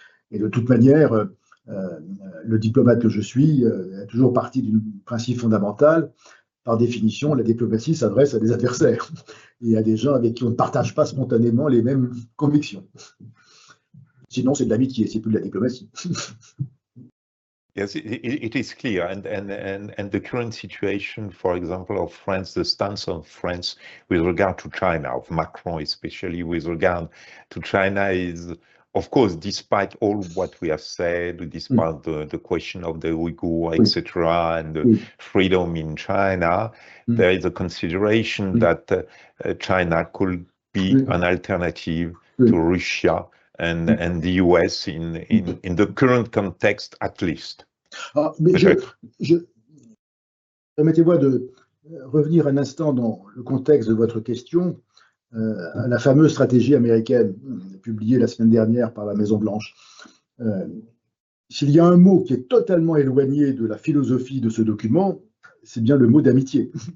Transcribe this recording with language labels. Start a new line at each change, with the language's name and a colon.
French: Et de toute manière, le diplomate que je suis a toujours parti d'un principe fondamental. Par définition, la diplomatie s'adresse à des adversaires et à des gens avec qui on ne partage pas spontanément les mêmes convictions. Sinon, c'est de l'amitié, c'est plus de la diplomatie.
English: Yes, it is clear, and the current situation, for example, of France, the stance of France with regard to China, of Macron especially with regard to China, is, of course, despite all what we have said, despite the question of the Uyghur, etc., and the freedom in China, there is a consideration that China could be an alternative to Russia and the US in the current context, at least.
French: Ah, mais permettez-moi de revenir un instant dans le contexte de votre question, à la fameuse stratégie américaine publiée la semaine dernière par la Maison-Blanche. S'il y a un mot qui est totalement éloigné de la philosophie de ce document, c'est bien le mot d'amitié.